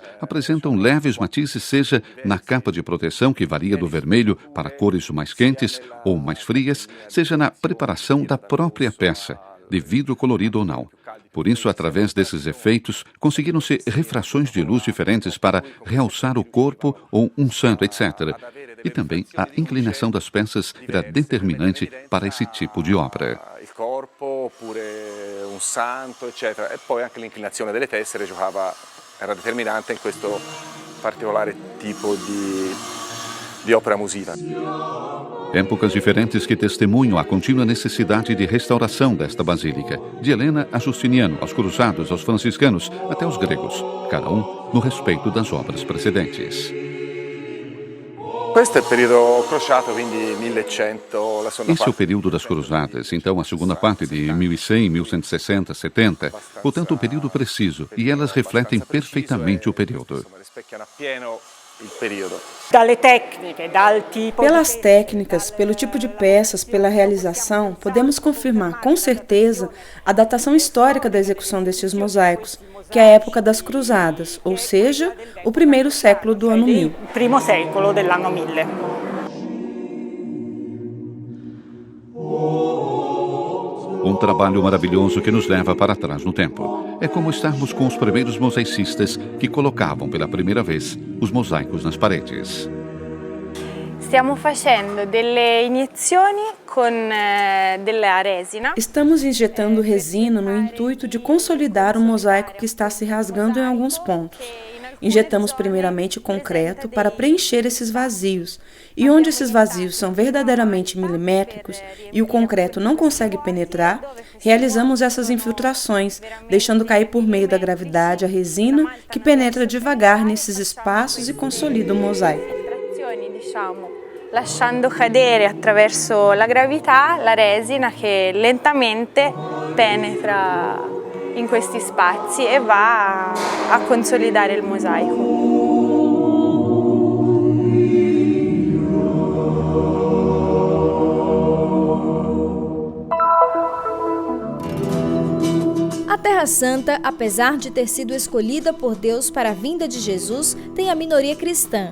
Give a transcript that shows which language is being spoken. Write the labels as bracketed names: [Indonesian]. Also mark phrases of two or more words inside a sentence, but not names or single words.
[Portuguese] Apresentam leves matizes, seja na capa de proteção, que varia do vermelho para cores mais quentes ou mais frias, seja na preparação da própria peça, de vidro colorido ou não. Por isso, através desses efeitos, conseguiram-se refrações de luz diferentes para realçar o corpo ou um santo, etc. E também a inclinação das peças era determinante para esse tipo de obra. [Italian] Il corpo, oppure un santo, eccetera. E poi anche l'inclinazione delle tessere era determinante in questo particolare tipo di opera musica. [Portuguese] Épocas diferentes que testemunham a contínua necessidade de restauração desta basílica, de Helena a Justiniano, aos cruzados, aos franciscanos, até os gregos, cada um no respeito das obras precedentes. [Italian] Questo è il periodo crociato, quindi 1100, la seconda [Portuguese] Esse é o [Italian] parte. [Portuguese] período das cruzadas, então a segunda parte de 1100, 1160, 70, portanto um período preciso, e elas refletem perfeitamente o período. [Italian] Rispecchiano appieno il periodo. [Portuguese] Pelas técnicas, pelo tipo de peças, pela realização, podemos confirmar com certeza a datação histórica da execução destes mosaicos, que é a época das cruzadas, ou seja, o 1º século do ano 1000. [Italian] Primo secolo dell'anno 1000. [Portuguese] Um trabalho maravilhoso que nos leva para trás no tempo. É como estarmos com os primeiros mosaicistas que colocavam pela primeira vez os mosaicos nas paredes. [Italian] Stiamo facendo delle iniezioni con della resina. [Portuguese] Estamos injetando resina no intuito de consolidar o mosaico que está se rasgando em alguns pontos. Injetamos primeiramente concreto para preencher esses vazios, e onde esses vazios são verdadeiramente milimétricos e o concreto não consegue penetrar, realizamos essas infiltrações, deixando cair por meio da gravidade a resina que penetra devagar nesses espaços e consolida o mosaico. [Italian] Lasciando cadere attraverso la gravità la resina che lentamente penetra in questi spazi e va a consolidare il mosaico. [Portuguese] A Terra Santa, apesar de ter sido escolhida por Deus para a vinda de Jesus, tem a minoria cristã.